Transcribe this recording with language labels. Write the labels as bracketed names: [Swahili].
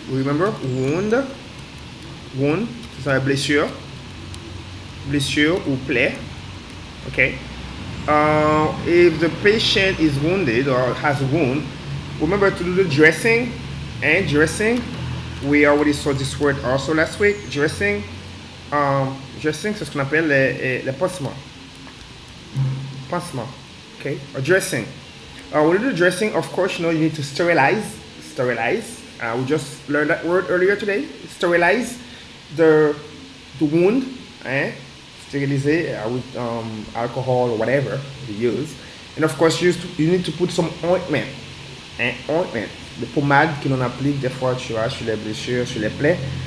[English] Remember wound. Wound. [French] C'est une blessure. Blessure ou plaie. Okay. [English] If the patient is wounded or has a wound, remember to do the dressing. And dressing, we already saw this word also last week. [French] Dressing, dressing, c'est ce qu'on appelle les pansements. [English] Pansement, okay? Or dressing. When you do dressing, of course, you need to sterilize. Sterilize. We just learned that word earlier today. Sterilize the wound. Steriliser with alcohol or whatever you use. And of course, you need to put some ointment. Ointment. [French] The pommade que l'on applique des fois sur les blessures, sur les plaies.